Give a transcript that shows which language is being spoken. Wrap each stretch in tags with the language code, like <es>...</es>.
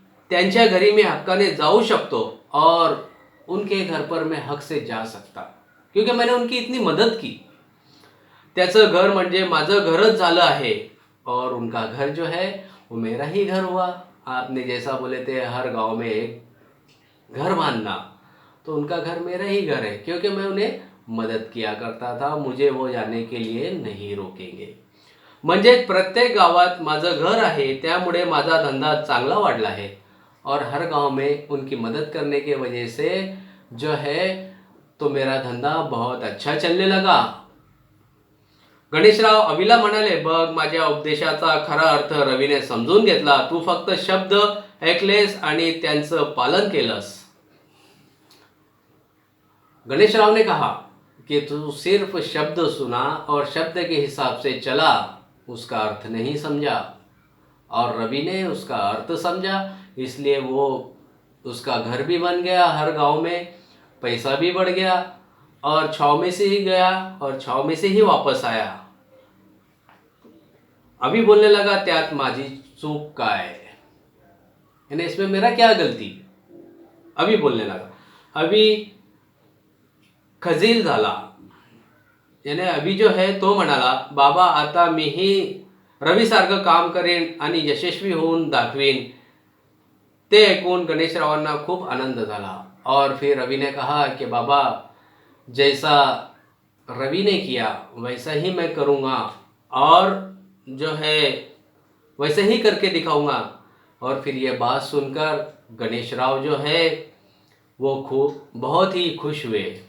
<mr>त्यांच्या घरी मी हक्काने जाऊ शकतो</mr> <hi>और उनके घर पर मैं हक से जा सकता, क्योंकि मैंने उनकी इतनी मदद की.</hi> <mr>त्याचं घर म्हणजे माझं घरच झालं आहे</mr> <hi>और उनका घर जो है वो मेरा ही घर हुआ. आपने जैसा बोले थे हर गांव में एक घर बांधना, तो उनका घर मेरा ही घर है, क्योंकि मैं उन्हें मदद किया करता था. मुझे वो जाने के लिए नहीं रोकेंगे.</hi> <mr>म्हणजे प्रत्येक गावात माझं घर आहे, त्यामुळे माझा धंदा चांगला वाढला</mr> <hi>है और हर गांव में उनकी मदद करने की वजह से जो है तो मेरा धंदा बहुत अच्छा चलने लगा.</hi> <mr>गणेशराव अविला म्हणाले, बघ माझ्या उपदेशाचा खरा अर्थ रवीने समजून घेतला. तू फक्त शब्द ऐकलेस आणि त्यांचं पालन केलंस.</mr> <hi>गणेशराव ने कहा कि तू सिर्फ शब्द सुना और शब्द के हिसाब से चला, उसका अर्थ नहीं समझा. और रवि ने उसका अर्थ समझा, इसलिए वो उसका घर भी बन गया हर गांव में, पैसा भी बढ़ गया और छाव में से ही गया और छाव में से ही वापस आया. अभी बोलने लगा</hi> <mr>त्यात माझी चूक काय,</mr> <hi>यानी इसमें मेरा क्या गलती. अभी बोलने लगा.</hi> <mr>अभी खजील झाला,</mr> <hi>यानी अभी जो है तो</hi> <mr>म्हणाला, बाबा आता मीही रवीसारखं काम करेन आणि यशस्वी होऊन दाखवेन. ते ऐकून गणेशरावांना खूप आनंद झाला.</mr> <hi>और फिर रवि ने कहा कि बाबा जैसा रवि ने किया वैसा ही मैं करूँगा और जो है वैसे ही करके दिखाऊंगा. और फिर ये बात सुनकर गणेश राव जो है वो बहुत ही खुश हुए।</hi>